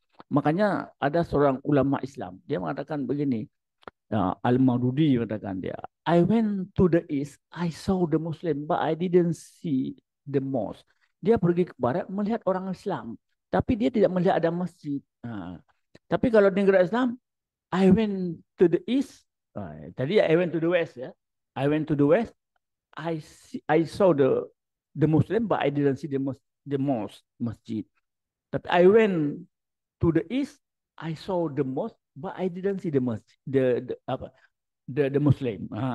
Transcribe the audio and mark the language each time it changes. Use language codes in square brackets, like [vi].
[id] Makanya ada seorang ulama Islam, dia mengatakan begini, Al-Maududi mengatakan dia, [en] I went to the east, I saw the Muslim, but I didn't see the mosque. [id] Dia pergi ke barat melihat orang Islam, tapi dia tidak melihat ada masjid. Tapi kalau di negara Islam, [en] I went to the east. [id] Tadi [en] I went to the west, [id] ya. [en] I went to the west. I saw the Muslim, but I didn't see the mosque, [id] masjid. Tapi [en] I went to the east. I saw the mosque, but I didn't see the [id] masjid, [en] the Muslim.